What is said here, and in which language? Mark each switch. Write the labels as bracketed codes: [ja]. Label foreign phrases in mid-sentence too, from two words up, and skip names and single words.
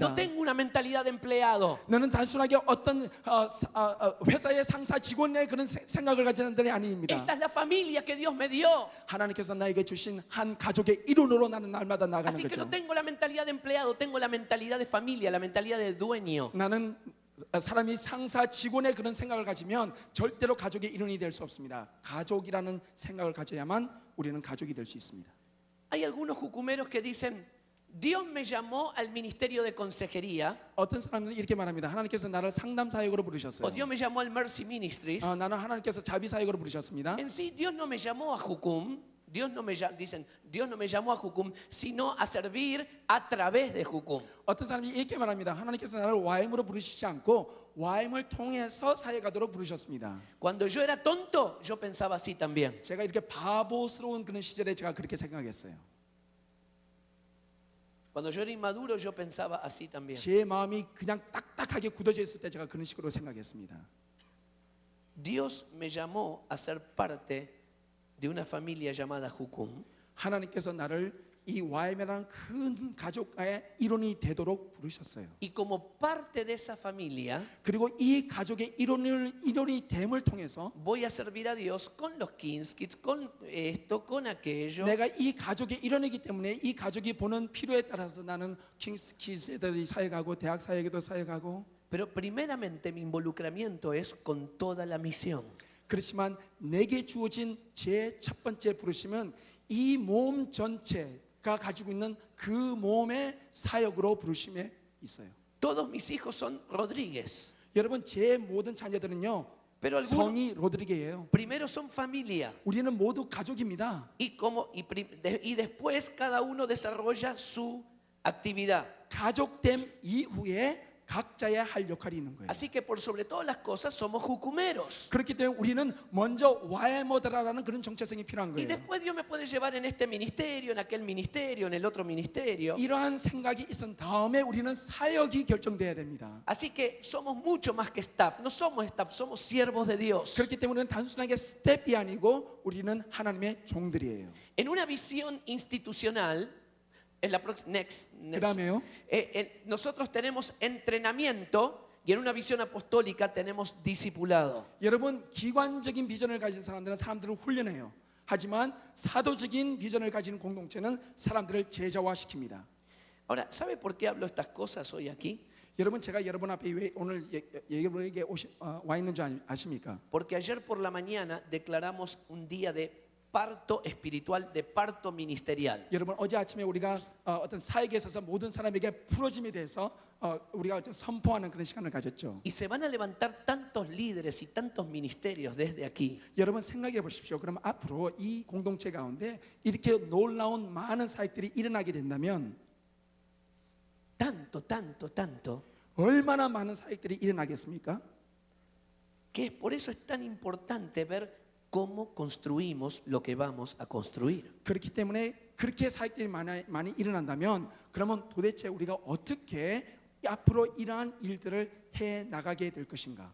[es] No tengo una mentalidad de empleado. [ko] 너는 단순하게 어떤 회사의 상사 직원의 그런 생각을 가진 사람들이 아닙니다. [es] Esta es la familia que Dios me dio. [ko] 하나님께서 나에게 주신 한 가족의 일원으로 나는 날마다 나가는 [es] Así que [ko] 거죠. [es] no tengo la mentalidad de empleado, tengo la mentalidad de familia, la mentalidad de dueño. [ko] 나는 사람이 상사 직원의 그런 생각을 가지면 절대로 가족의 일원이 될 수 없습니다. 가족이라는 생각을 가져야만 우리는 가족이 될 수 있습니다. [es] Hay algunos jucumeros que dicen, Dios me llamó al ministerio de consejería, [ko] 어떤 사람들은 이렇게 말합니다. 하나님께서 나를 상담 사역으로 부르셨어요. [es] o Dios me llamó al Mercy Ministries. [ko] 나는 하나님께서 자비 사역으로 부르셨습니다. [es] En sí, Dios no me llamó a Jucum. Dios no me llamó a Jucum, sino a servir a través de Jucum. [ko] 어떤 사람이 이렇게 말합니다. 하나님께서 나를 와임으로 부르시지 않고 와임을 통해서 사역하도록 부르셨습니다. [es] Cuando yo era tonto, yo pensaba así también. [ko] 제가 이렇게 바보스러운 그런 시절에 제가 그렇게 생각했어요. [es] Cuando yo era inmaduro, yo pensaba así también. [ko] 제 마음이 그냥 딱딱하게 굳어져 있을 때 제가 그런 식으로 생각했습니다. [es] Dios me llamó a ser parte de una familia llamada Jucum. [ko] 하나님께서 나를 이 와임이라는 큰 가족의 일원이 되도록 부르셨어요. [es] Y como parte de esa familia, [ko] 그리고 이 가족의 일원이 됨을 통해서 [es] voy a servir a Dios con los Kings Kids, con esto, con aquello. [ko] 내가 이 가족의 일원이기 때문에 이 가족이 보는 필요에 따라서 나는 킹스 키즈에도 사역하고 대학 사역에도 사역하고 [es] Pero primeramente mi involucramiento es con toda la misión. [ko] 그렇지만 내게 주어진 제 첫 번째 부르심은 이 몸 전체가 가지고 있는 그 몸의 사역으로 부르심에 있어요. [es] Todos mis hijos son Rodríguez, [ko] 여러분 제 모든 자녀들은요 [es] pero algunos [ko] 성이 로드리게예요. [es] primero son familia [ko] 우리는 모두 가족입니다. [es] y después cada uno desarrolla su actividad. [ko] 가족됨 이후에 각자의 할 역할이 있는 거예요. [es] Así que por sobre todas las cosas somos jucumeros. [ko] 그렇기 때문에 우리는 먼저 와이머드라는 그런 정체성이 필요한 [es] Y [ko] 거예요. [es] después Dios me puede llevar en este ministerio, en aquel ministerio, en el otro ministerio. [ko] 이러한 생각이 있은 다음에 우리는 사역이 결정돼야 됩니다. [es] Así que somos mucho más que staff. No somos staff, somos siervos de Dios. [ko] 그렇기 때문에 단순하게 스텝이 아니고 우리는 하나님의 종들이에요. [es] En una visión institucional, en la next, [ko] 그다음에요. [es] nosotros tenemos entrenamiento y en una visión apostólica tenemos discipulado. [ko] 여러분 기관적인 비전을 가진 사람들은 사람들을 훈련해요. 하지만 사도적인 비전을 가진 공동체는 사람들을 제자화시킵니다. [es] Ahora, ¿sabe por qué hablo estas cosas hoy aquí? [ko] 여러분 제가 여러분 앞에 왜 오늘 여러분에게 와 있는 줄 아십니까? [es] Porque ayer por la mañana declaramos un día de parto espiritual, de parto ministerial. [ko] 여러분 어제 아침에 우리가 어떤 사역에 있어서 모든 사람에게 부러짐에 대해서 우리가 선포하는 그런 시간을 가졌죠. [es] Y se van a levantar tantos líderes y tantos ministerios desde aquí. [ko] 여러분 생각해 보십시오. 그럼 앞으로 이 공동체 가운데 이렇게 놀라운 많은 사역들이 일어나게 된다면 [es] Tanto, [ko] 얼마나 많은 사역들이 일어나겠습니까? [es] que es por eso es tan importante ver cómo construimos lo que vamos a construir. [ko] 그렇기 때문에 그렇게 사역들이 많이 일어난다면 그러면 도대체 우리가 어떻게 앞으로 이러한 일들을 해 나가게 될 것인가?